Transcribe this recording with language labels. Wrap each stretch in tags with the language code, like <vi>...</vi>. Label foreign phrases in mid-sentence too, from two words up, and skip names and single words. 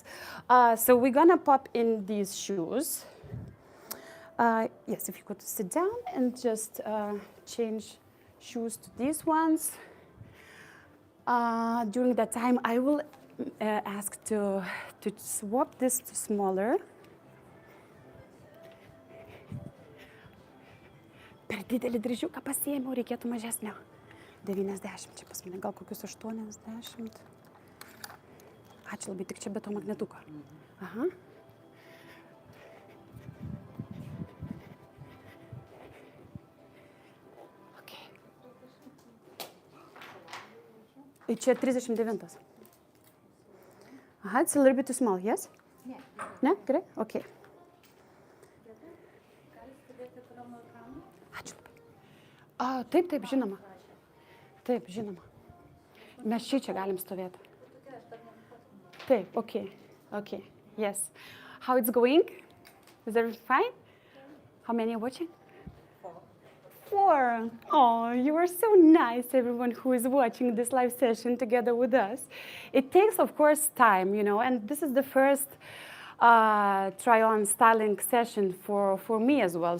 <en>So we're gonna pop in these shoes. Yes, if you could sit down and just change shoes to these ones. During that time, I will ask to swap this to smaller.</en> <lt>Per didelį dryžiuką pasiėmiau, reikėtų mažesnio. 90 čia pas mane, gal kokius 80. Ačiū labai, tik čia be to magnetuko. Aha. Okay. Čia 39.</lt> <en>Aha, it's a little bit too small, yes?</en> <lt>Ne? Gerai? Okay. Ačiū labai. Taip, taip, žinoma. Taip, žinoma. Mes čia galim stovėti. Taip,</lt> <en>okay. Okay, yes. How it's going? Is everything fine? How many are watching? 4. Oh, you are so nice, everyone who is watching this live session together with us. It takes, of course, time, you know, and this is the first try-on styling session for me as well.</en>